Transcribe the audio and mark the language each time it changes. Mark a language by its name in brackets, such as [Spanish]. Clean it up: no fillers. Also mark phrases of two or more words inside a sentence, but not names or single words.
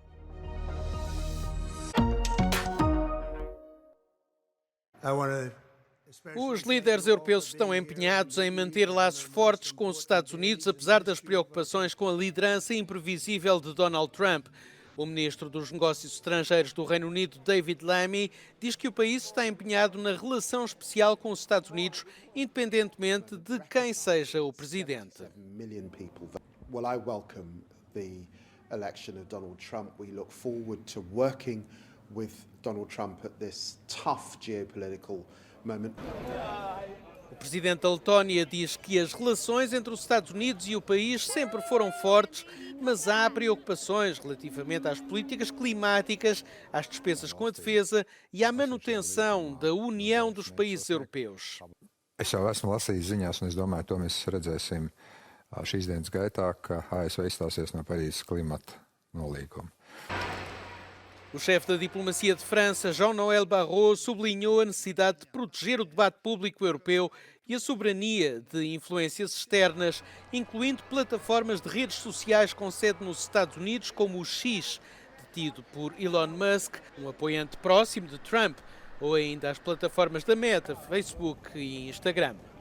[Portuguese] Os líderes europeus estão empenhados em manter laços fortes com os Estados Unidos, apesar das preocupações com a liderança imprevisível de Donald Trump. O ministro dos Negócios Estrangeiros do Reino Unido, David Lammy, diz que o país está empenhado na relação especial com os Estados Unidos, independentemente de quem seja o presidente. [English] Well, I welcome the election of Donald Trump. We look forward to working with Donald Trump at this tough geopolitical moment. [Portuguese] O presidente da Letónia diz que as relações entre os Estados Unidos e o país sempre foram fortes, mas há preocupações relativamente às políticas climáticas, às despesas com a defesa e à manutenção da união dos países europeus. [Latvian] Es jau esmu lasījis ziņās, un es domāju, to mēs redzēsim šīs dienas gaitā, ka ASV izstāsies no Parīzes klimata nolīguma. [Portuguese] O chefe da diplomacia de França, Jean-Noël Barrot, sublinhou a necessidade de proteger o debate público europeu e a soberania de influências externas, incluindo plataformas de redes sociais com sede nos Estados Unidos, como o X, detido por Elon Musk, um apoiante próximo de Trump, ou ainda as plataformas da Meta, Facebook e Instagram.